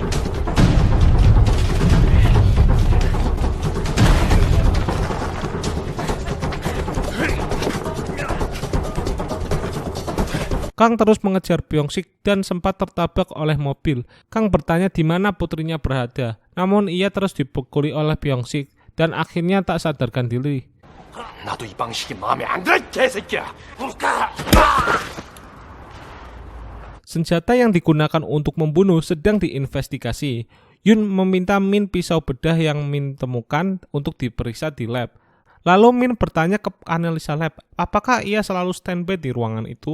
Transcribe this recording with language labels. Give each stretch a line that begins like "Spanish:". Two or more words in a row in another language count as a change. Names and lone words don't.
Indonesian: Kang terus mengejar Byung-sik dan sempat tertabrak oleh mobil. Kang bertanya di mana putrinya berada, namun ia terus dipukuli oleh Byung-sik dan akhirnya tak sadarkan diri.
Korean: 나도 이 방식이 마음에 안 들어, 개새끼야.
Indonesian: Senjata yang digunakan untuk membunuh sedang diinvestigasi. Yun meminta Min pisau bedah yang Min temukan untuk diperiksa di lab. Lalu Min bertanya ke analisa lab, apakah ia selalu standby di ruangan itu?